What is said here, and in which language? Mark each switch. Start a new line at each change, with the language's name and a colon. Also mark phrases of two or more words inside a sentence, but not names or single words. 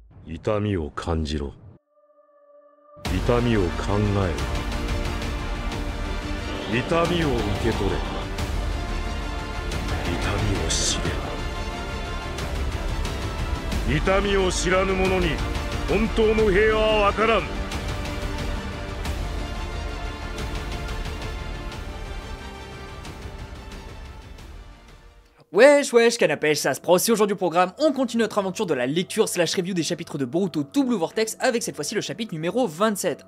Japanese: 痛みを感じろ。痛みを考えろ。痛みを受け取れ。痛みを知れ。痛みを知らぬ者に本当の平和はわからん。
French: Wesh wesh canapèche, ça se prend aussi aujourd'hui au programme, on continue notre aventure de la lecture slash review des chapitres de Boruto To Blue Vortex avec cette fois-ci le chapitre numéro 27.